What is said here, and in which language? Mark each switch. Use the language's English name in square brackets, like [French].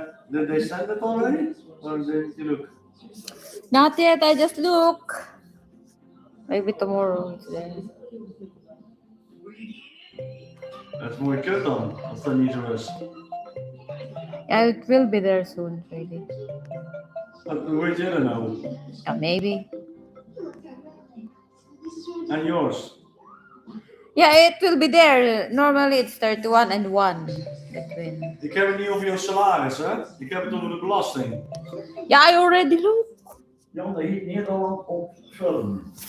[English] Did they send it already? Or did you look? Not yet, I just look. Maybe tomorrow it's there. [Dutch] Dat is mooi kut dan, als dat niet zo is. [English] Yeah, it will be there soon, really. [Dutch] Hoe weet jij dat nou? [English] Yeah, maybe. En yours? Yeah, it will be there. Normally it's 31 and 1 between. [Dutch] Ik heb het niet over jouw salaris, hè? Ik heb het over de belasting. [English] Yeah, I already look. [Dutch] Jan, dat heet Nederland op film.